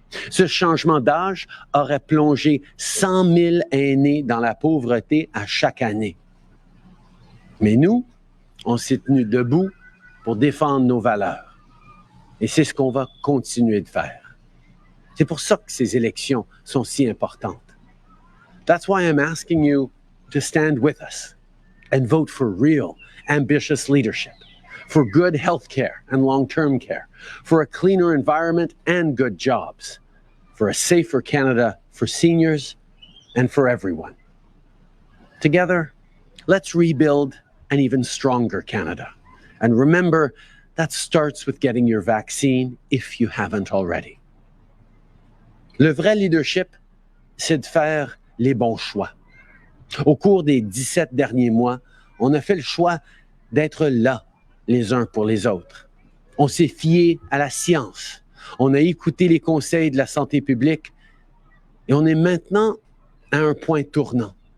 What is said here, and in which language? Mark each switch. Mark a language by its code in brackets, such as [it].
[fr] Ce changement d'âge aurait plongé 100 000 aînés dans la pauvreté à chaque année. Mais nous, on s'est tenus debout pour défendre nos valeurs. Et c'est ce qu'on va continuer de faire. C'est pour ça que ces élections sont si importantes. [en] That's why I'm asking you to stand with us and vote for real, ambitious leadership, for good health care and long-term care, for a cleaner environment and good jobs, for a safer Canada for seniors and for everyone. Together, let's rebuild an even stronger Canada. And remember, that starts with getting your vaccine if you haven't already. [fr] Le vrai leadership, c'est de faire les bons choix. Au cours des 17 derniers mois, on a fait le choix d'être là les uns pour les autres. On s'est fié à la science. On a écouté les conseils de la santé publique et on est maintenant à un point tournant.